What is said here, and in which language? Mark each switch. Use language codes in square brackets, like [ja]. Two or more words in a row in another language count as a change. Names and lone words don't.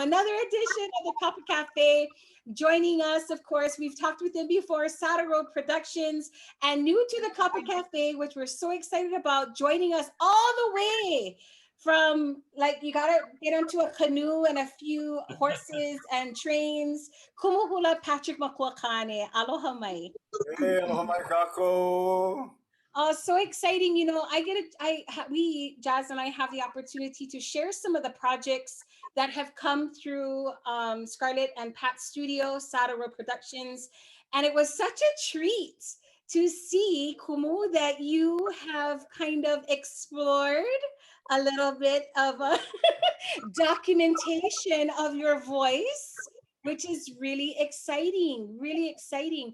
[en] Another edition of the Kapa Cafe. Joining us, of course, we've talked with them before, Satoru Productions, and new to the Kapa Cafe, which we're so excited about, joining us all the way from, like, you gotta get onto a canoe and a few horses and trains. Kumuhula Patrick Makuakane. [haw] Aloha mai. Hey, aloha mai kako. [en] So exciting. You know, we, Jazz and I, have the opportunity to share some of the projects that have come through Scarlett and Pat's studio, Satoru Productions. And it was such a treat to see, Kumu, that you have kind of explored a little bit of a documentation of your voice, which is really exciting, really exciting.